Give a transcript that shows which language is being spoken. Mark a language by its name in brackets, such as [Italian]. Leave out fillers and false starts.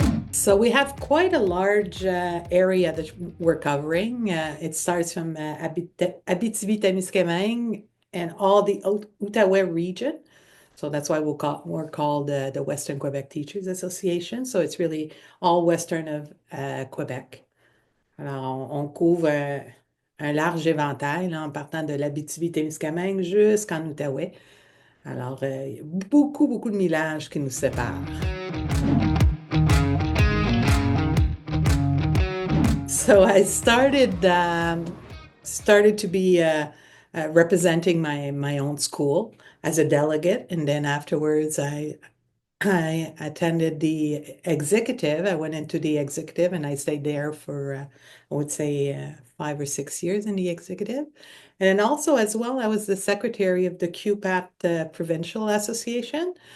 [English] So we have quite a large area that we're covering. It starts from Abitibi-Témiscamingue and all the Outaouais region. So that's why we're called the Western Quebec Teachers Association. So it's really all western of Quebec. [French] Alors, on couvre un large éventail là, en partant de l'Abitibi-Témiscamingue jusqu'en Outaouais. Alors, il y a beaucoup, beaucoup de millages qui nous séparent. [English] So I started to be representing my own school as a delegate, and then afterwards I attended the executive. I went into the executive, and I stayed there for I would say 5 or 6 years in the executive, and then also as well I was the secretary of the QPAT Provincial Association.